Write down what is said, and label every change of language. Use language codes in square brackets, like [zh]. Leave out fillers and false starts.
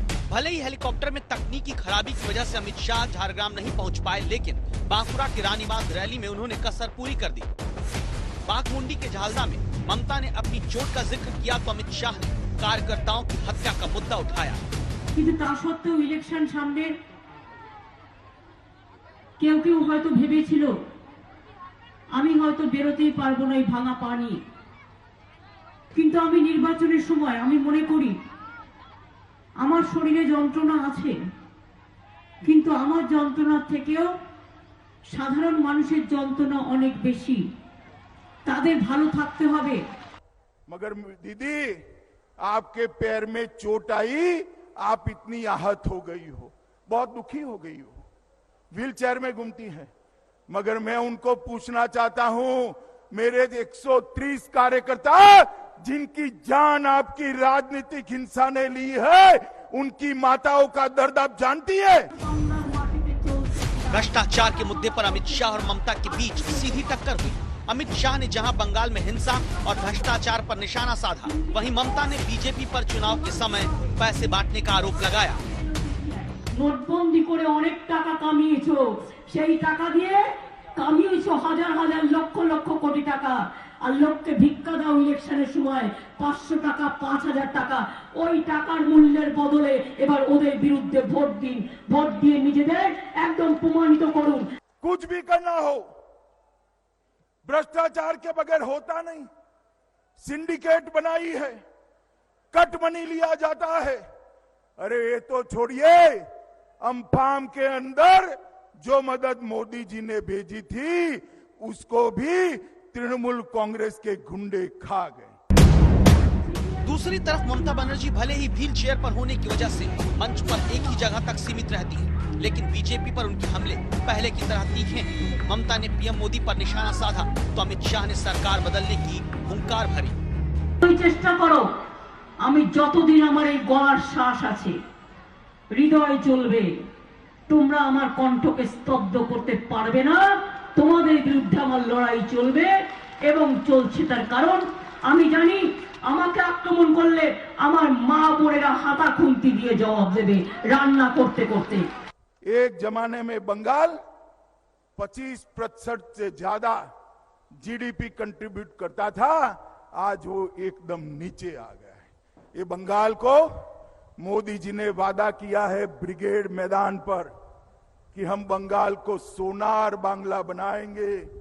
[hi] भले ही हेलीकॉप्टर में तकनीकी खराबी की वजह से अमित शाह झारग्राम नहीं पहुंच पाए, लेकिन बांकुरा की रानीबाग रैली में उन्होंने कसर पूरी कर दी। बाघमुंडी के झालदा में ममता ने अपनी चोट का जिक्र किया तो अमित शाह ने कार्यकर्ताओं की हत्या का मुद्दा उठाया। [bn] কিন্তু তা সত্ত্বেও ইলেকশন সামনে কেউ কেউ হয়তো ভেবেছিল আমি হয়তো বেরোতেই পারবো না এই ভাঙা পা নিয়ে, কিন্তু আমি নির্বাচনের সময় আমি মনে করি আমার শরীরে যন্ত্রণা আছে, কিন্তু আমার যন্ত্রণার থেকেও সাধারণ মানুষের যন্ত্রণা অনেক বেশি। তাদের ভালো থাকতে হবে। [hi] मगर दीदी, आपके पैर में चोट आई, आप इतनी आहत हो गई हो, बहुत दुखी हो गई हो, व्हील चेयर में घूमती है। मगर मैं उनको पूछना चाहता हूं, मेरे 130 कार्यकर्ता जिनकी जान आपकी राजनीतिक हिंसा ने ली है, उनकी माताओं का दर्द आप जानती है? भ्रष्टाचार के मुद्दे पर अमित शाह और ममता के बीच सीधी टक्कर हुई। अमित शाह ने जहां बंगाल में हिंसा और भ्रष्टाचार पर निशाना साधा, वहीं ममता ने बीजेपी पर चुनाव के समय पैसे बांटने का आरोप लगाया। [bn] নোটবন্দি করে অনেক টাকা কামিয়েছো, সেই টাকা দিয়ে কামিয়েছো হাজার হাজার লক্ষ লক্ষ কোটি টাকা, আর লোককে ভিক্ষা দাও ইলেকশনের সময় 500 টাকা 5000 টাকা। ওই টাকার মূল্যের বদলে এবার ওদের বিরুদ্ধে ভোট দিন, ভোট দিয়ে নিজেদের একদম প্রমাণিত করুন। [hi] कुछ भी करना हो, भ्रष्टाचार के बगैर होता नहीं। सिंडिकेट बनाई है, कट मनी लिया जाता है। अरे ये तो छोड़िए, अम्फाम के अंदर जो मदद मोदी जी ने भेजी थी उसको भी तृणमूल कांग्रेस के गुंडे खा गए। दूसरी तरफ ममता बनर्जी भले ही व्हील चेयर पर होने की वजह से मंच पर एक ही जगह तक सीमित रहती है, लेकिन बीजेपी पर उनके हमले पहले की तरह तीखे हैं। ममता ने पीएम मोदी पर निशाना साधा तो अमित शाह ने सरकार बदलने की हुंकार भरी। [bn] চেষ্টা করো, আমি যতদিন আমার এই গলার শ্বাস আছে হৃদয় চলবে, তোমরা আমার কণ্ঠকে স্তব্ধ করতে পারবে না। তোমাদের বিরুদ্ধে আমার লড়াই চলবে এবং চলছে। তার কারণ আমি জানি আমাকে আক্রমণ করলে আমার মা বোনেরা হাতা খুন্তি দিয়ে জবাব দেবে রান্না করতে করতে। [hi] एक जमाने में बंगाल 25% से ज्यादा जीडीपी कंट्रीब्यूट करता था, आज वो एकदम नीचे आ गया है। ये बंगाल को मोदी जी ने वादा किया है ब्रिगेड मैदान पर कि हम बंगाल को सोनार बांग्ला बनाएंगे।